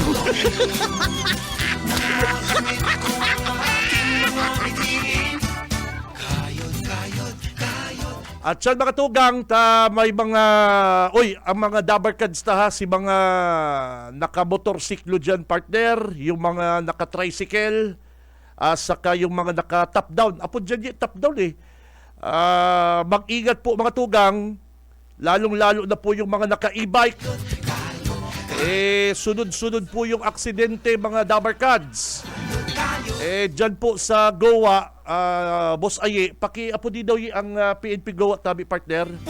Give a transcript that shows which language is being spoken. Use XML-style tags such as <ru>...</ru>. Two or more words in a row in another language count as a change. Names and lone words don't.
<tl>At siya mga tugang, may mga, ang mga Dabarkads si mga naka-motorsiklo dyan partner, yung mga naka-tricycle, saka yung mga naka-</tl> <en>top down.</en> <tl>Apo dyan</tl> <en>top down</en> <tl>mag-ingat po mga tugang, lalong-lalo na po yung mga naka-e-bike. Sunod-sunod po yung aksidente mga Dabarkads.</tl> <bik>Dyan po sa Goa, Boss Aye, paki-apo di daw ang PNP Goa tabi partner.</bik>